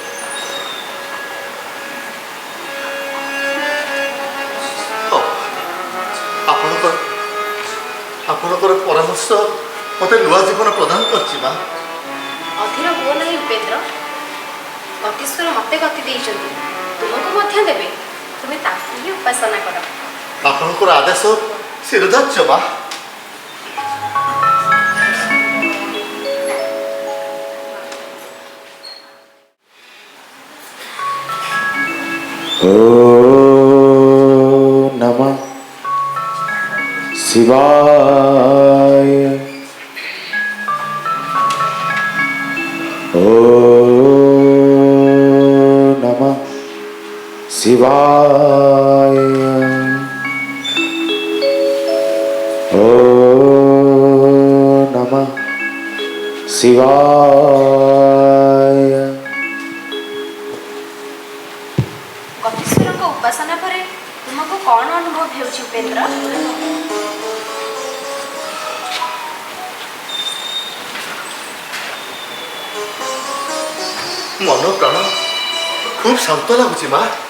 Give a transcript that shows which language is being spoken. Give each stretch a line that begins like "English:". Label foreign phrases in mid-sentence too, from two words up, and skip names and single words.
Odia: ଆପଣଙ୍କର ପରାମର୍ଶ ମୋତେ ନୂଆ ଜୀବନ ପ୍ରଦାନ କରିଛି ମା। ଅଧୀର ହୁଅ ନାହିଁ ଉପେନ୍ଦ୍ର। ଗତୀଶ୍ୱର ମୋତେ ଗତି ଦେଇଛନ୍ତି, ତୁମକୁ ମଧ୍ୟ ଦେବେ। ତୁମେ ତାଙ୍କୁ ହିଁ ଉପାସନା କର। ଆପଣଙ୍କର ଆଦେଶ ଶିରଧାର୍ଯ୍ୟ ମା।
Sanskrit: ओम नमः शिवाय। ओम नमः शिवाय। ओम नमः शिवाय।
Odia: ଗତୀଶ୍ୱରଙ୍କ ଉପାସନା ପରେ ତୁମକୁ କ'ଣ ଅନୁଭବ ହେଉଛି ଉପେନ୍ଦ୍ର? ମନ ପ୍ରାଣ ଖୁବ୍ ଶାନ୍ତ ଲାଗୁଛି ମା।